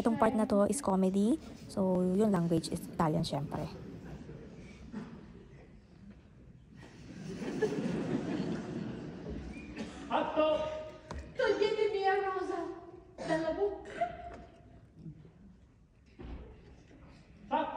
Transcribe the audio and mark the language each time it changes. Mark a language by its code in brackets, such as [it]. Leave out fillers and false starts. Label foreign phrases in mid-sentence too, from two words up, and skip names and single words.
[tl] Itong part na to [en] is comedy. [tl] So, yung [en] language is Italian [tl] syempre. [it] Atto! Toglietemi la rosa dalla bocca. Fatto!